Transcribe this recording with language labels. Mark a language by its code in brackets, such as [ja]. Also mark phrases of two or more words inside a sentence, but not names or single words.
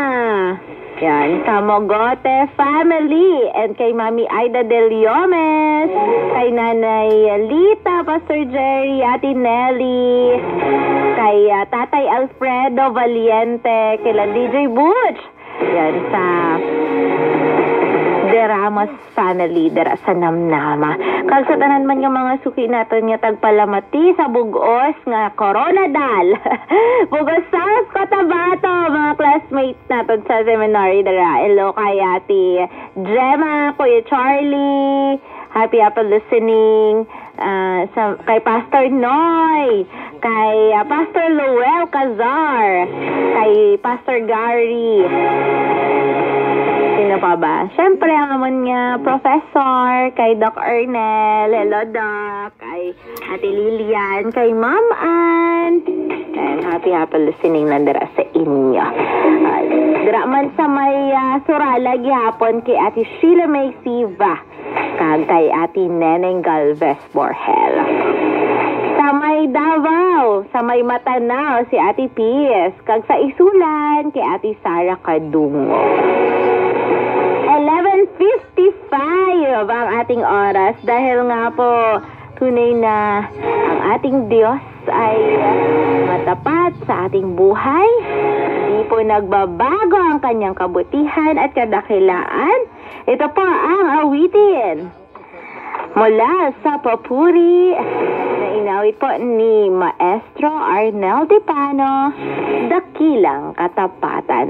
[hil] Yan, sa Mogote family, and kay Mami Aida Del Yomes, kay Nanay Lita, Pastor Jerry, Ate Nelly, kay Tatay Alfredo Valiente, kay DJ Butch. Yan, sa De Ramos family, dera sa Namnama. Kagsatanan man yung mga suki natin nga tagpalamati sa bugos nga Coronadal. Bugos South Cotabato, mga classmates natin sa seminary dera. Hello kay Ate Gemma, Kuya Charlie, [en] happy listening. [hil] Kay Pastor Noy, kay Pastor Lowell Cazar, kay Pastor Gary. [tl] Sino pa ba? [hil] Siyempre, ang naman nga, Professor, kay Doc Ernel, hello Doc, kay Ate Lilian, kay Ma'am Ann, and [en] happy listening [hil] nandara sa inyo. Dira man sa may Surala, gihapon kay Ate Sheila May Siva, kag kay Ate Neneng Galvez Borhel. Sa may Davao, sa may Matanao, si Ate Pies, kag sa Isulan, kay Ate Sara Kadungo. [tl] 11:55 ang ating oras dahil nga po tunay na ang ating Diyos ay matapat sa ating buhay. Hindi po nagbabago ang kanyang kabutihan at kadakilaan. Ito po ang awitin mula sa papuri na inawit po ni Maestro Arnel Dipano, Dakilang Katapatan.